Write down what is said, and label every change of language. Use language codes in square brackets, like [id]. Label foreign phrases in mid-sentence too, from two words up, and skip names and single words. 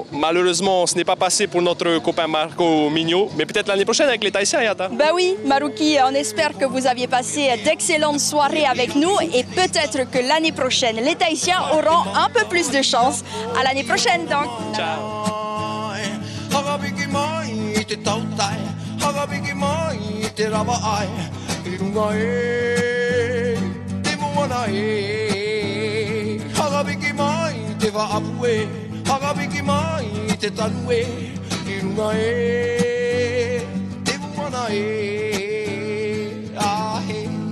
[fr] Malheureusement, ce n'est pas passé pour notre copain Marco Mignot, mais peut-être l'année prochaine avec les Tahitiens, Yata. Ben oui, Maruki, on espère que vous aviez passé d'excellentes soirées avec nous et peut-être que l'année prochaine, les Tahitiens auront un peu plus de chance. À l'année prochaine, donc. Ciao. [ty] Irunga e, te moana e, hagabiki mai te vaapu e, hagabiki mai te tanu e, irunga e, te moana e, ahe.